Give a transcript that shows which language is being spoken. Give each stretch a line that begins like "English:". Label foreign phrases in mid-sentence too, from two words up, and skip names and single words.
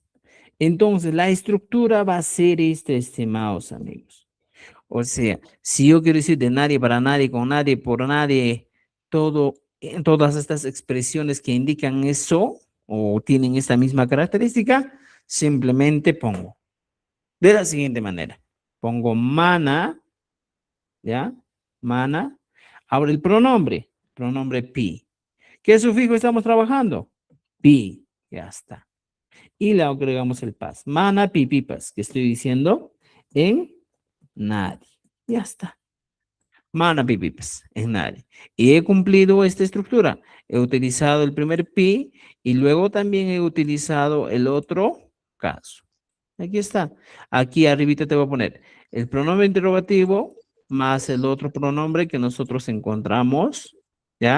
Spanish: Entonces, la estructura va a ser esta, estimados amigos. O sea, si yo quiero decir de nadie para nadie, con nadie, por nadie, todo, todas estas expresiones que indican eso o tienen esta misma característica, simplemente pongo de la siguiente manera. Pongo mana, ¿ya? Mana. Ahora el pronombre pi. ¿Qué sufijo estamos trabajando? Pi, ya está. Y le agregamos el pas.
Quechua: Mana, pi, pipas,
Spanish: que estoy diciendo en nadie. Ya está.
Quechua: Mana, pi, pipas,
Spanish: en nadie. Y he cumplido esta estructura. He utilizado el primer pi y luego también he utilizado el otro caso. Aquí está. Aquí arribita te voy a poner el pronombre interrogativo más el otro pronombre que nosotros encontramos, ¿ya?